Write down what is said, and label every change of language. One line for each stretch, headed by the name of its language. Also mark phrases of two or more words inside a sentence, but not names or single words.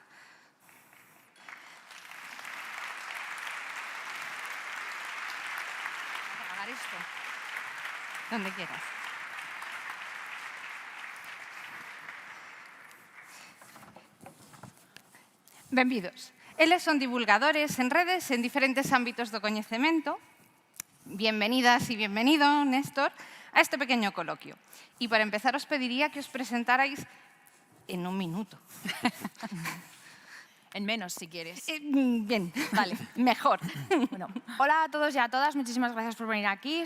Galician: Apagar isto.
Spanish: Donde quieras. Benvidos.
Galician: Eles son divulgadores en redes en diferentes ámbitos do coñecemento.
Spanish: Bienvenidas y bienvenido, Néstor, a este pequeño coloquio. Y para empezar os pediría que os presentarais en 1 minuto. En menos, si quieres. Bien, vale, mejor. Bueno, hola a todos y a todas, muchísimas gracias por venir aquí.